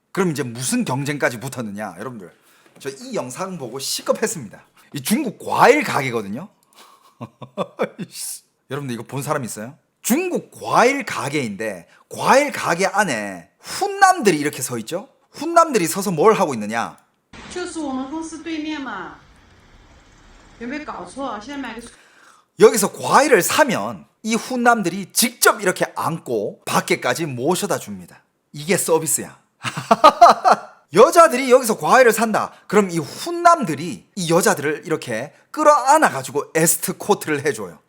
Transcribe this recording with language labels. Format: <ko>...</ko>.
<ko>그럼 이제 무슨 경쟁까지 붙었느냐? 여러분들 저 이 영상 보고 시겁했습니다. 이 중국 과일 가게거든요. 여러분들 이거 본 사람 있어요? 중국 과일 가게인데 과일 가게 안에 훈남들이 이렇게 서 있죠? 훈남들이 서서 뭘 하고 있느냐?</ko> <zh>就是我们公司对面嘛，有没有搞错？现在买个</zh> <ko>여기서 과일을 사면 이 훈남들이 직접 이렇게 안고 밖에까지 모셔다 줍니다. 이게 서비스야. 여자들이 여기서 과일을 산다. 그럼 이 훈남들이 이 여자들을 이렇게 끌어안아 가지고 에스코트를 해줘요.</ko>